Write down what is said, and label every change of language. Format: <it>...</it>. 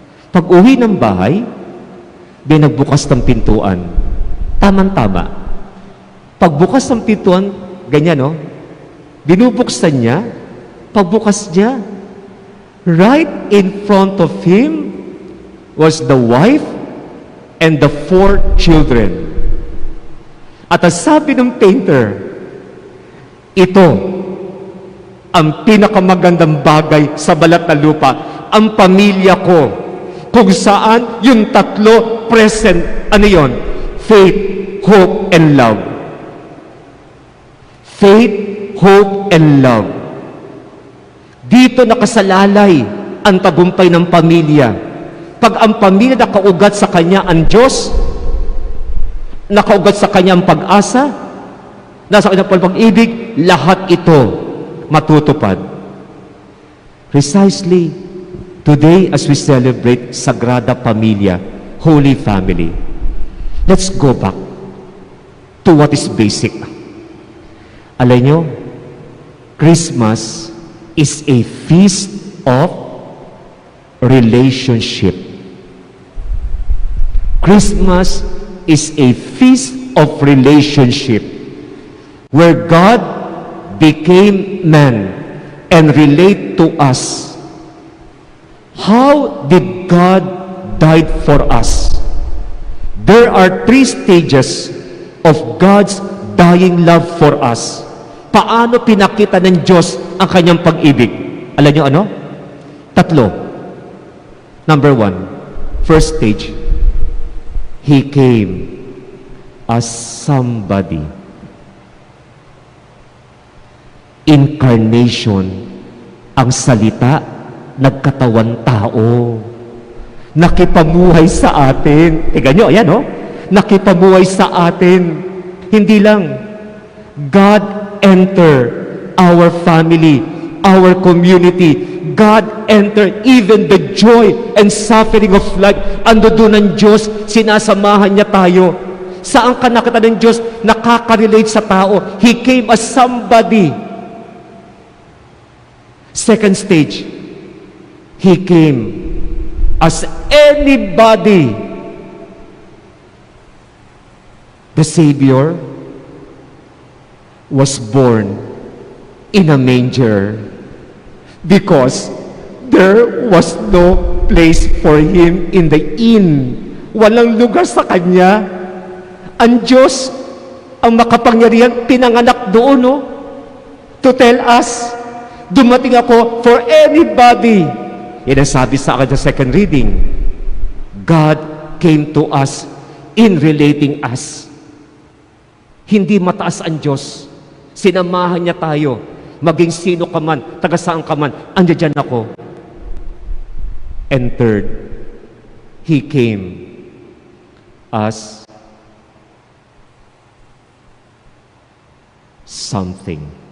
<tl>Pag uwi ng bahay, binagbukas ng pintuan. Tama-tama. Pagbukas ng pintuan, ganyan, no? Binubuksan niya, pagbukas niya,</tl> <en>right in front of him was the wife and the 4 children.</en> <tl>At ang sabi ng painter, ito ang pinakamagandang bagay sa balat ng lupa, ang pamilya ko, kung saan yung 3 present, ano yon?</tl> <en>Faith, hope, and love. Faith, hope, and love.</en> <tl>Dito nakasalalay ang tagumpay ng pamilya. Pag ang pamilya nakaugat sa kanya ang Diyos, nakaugat sa kanya ang pag-asa, nasa kanya pag-ibig, lahat ito matutupad.</tl> <en>Precisely, today as we celebrate Sagrada Familia, Holy Family, let's go back to what is basic.</en> <tl>Alam nyo,</tl> <en>Christmas is a feast of relationship. Christmas is a feast of relationship where God became man and relate to us. How did God die for us? There are 3 stages of God's dying love for us.</en> <tl>Paano pinakita ng Diyos ang kanyang pag-ibig? Alam niyo ano? 3.</tl> <en>Number 1, first stage, He came as somebody.</en> <tl>Incarnation, ang salita, nagkatawan tao. Nakipamuhay sa atin. Tingnan nyo, ayan o. Nakipamuhay sa atin. Hindi lang.</tl> <en>God enter our family, our community. God enter even the joy and suffering of life.</en> <tl>Ando doon ng Diyos, sinasamahan niya tayo. Saan ka nakita ng Diyos? Nakaka-relate sa tao.</tl> <en>He came as somebody. Second stage, He came as anybody. The Savior was born in a manger because there was no place for Him in the inn.</en> <tl>Walang lugar sa Kanya. Ang Diyos, ang makapangyarihan, pinanganak doon, no?</tl> <en>To tell us,</en> <tl>dumating ako</tl> <en>for anybody.</en> <tl>Yan ang sabi sa akin sa second reading.</tl> <en>God came to us in relating us.</en> <tl>Hindi mataas ang Diyos. Sinamahan niya tayo. Maging sino ka man, taga saan ka man, andyan ako.</tl> <en>And third, He came as something.</en>